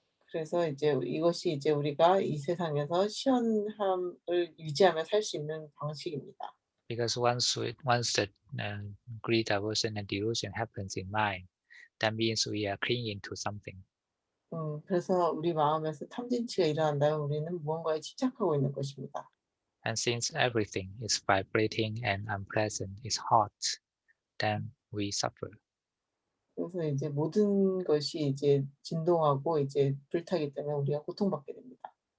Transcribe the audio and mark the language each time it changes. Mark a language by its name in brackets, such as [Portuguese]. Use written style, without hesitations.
[Korean] 그래서 이제 이것이 이제 우리가 이 세상에서 시원함을 유지하며 살 수 있는 방식입니다. [English] Because once the greed, aversion, and delusion happens in mind, that means we are clinging to something. [Korean] 그래서 우리 마음에서 탐진치가 일어난다면 우리는 무언가에 집착하고 있는 것입니다. [English] And since everything is vibrating and unpleasant, is hot, then we suffer. [Korean] 그래서 이제 모든 것이 이제 진동하고 이제 불타기 때문에 우리가 고통받게 됩니다.